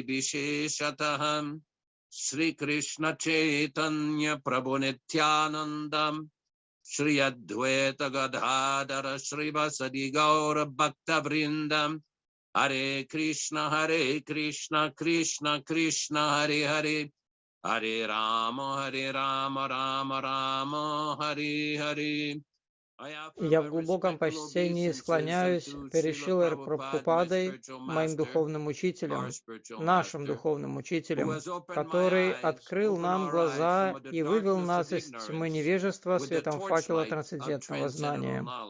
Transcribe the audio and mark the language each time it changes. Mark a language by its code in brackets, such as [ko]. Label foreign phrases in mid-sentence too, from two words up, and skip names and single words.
[sa] विशेषतः श्री कृष्ण चैतन्य प्रभु नित्यानन्दं श्री अद्वैत गदाधर श्री वासादि गौर भक्त वृन्दं हरे कृष्ण कृष्ण कृष्ण हरे हरे हरे राम राम राम हरे हरे. [ru] Я в глубоком почтении склоняюсь перед Шрилой Прабхупадой, моим духовным учителем, нашим духовным учителем, который открыл нам глаза и вывел нас из тьмы невежества светом факела трансцендентного знания.